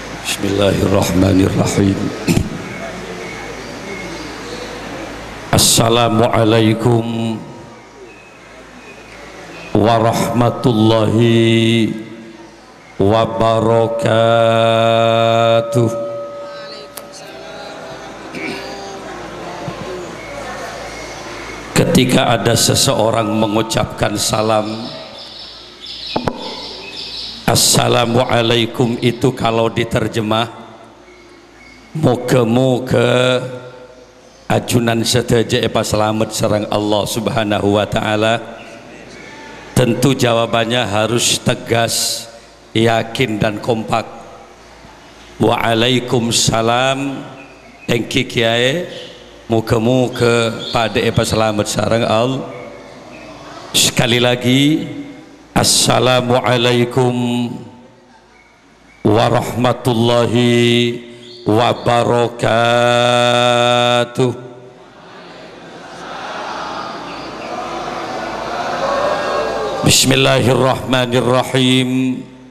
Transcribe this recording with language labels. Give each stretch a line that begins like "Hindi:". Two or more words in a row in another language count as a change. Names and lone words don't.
Arabic: بسم الله الرحمن الرحيم. السلام عليكم ورحمة الله وبركاته.
Indonesian: Ketika ada seseorang mengucapkan salam, Assalamualaikum itu kalau diterjemah
Madurese: moga-moga ajunan sedaja epa selamat sareng Allah
Arabic: سبحانه وتعالى.
Indonesian: Tentu jawabannya harus tegas, yakin dan kompak.
Madurese: Waalaikumsalam engki kiai moga-moga pada epa selamat sareng Allah.
Indonesian: Sekali lagi
Arabic: السلام عليكم ورحمة الله وبركاته. بسم الله الرحمن الرحيم.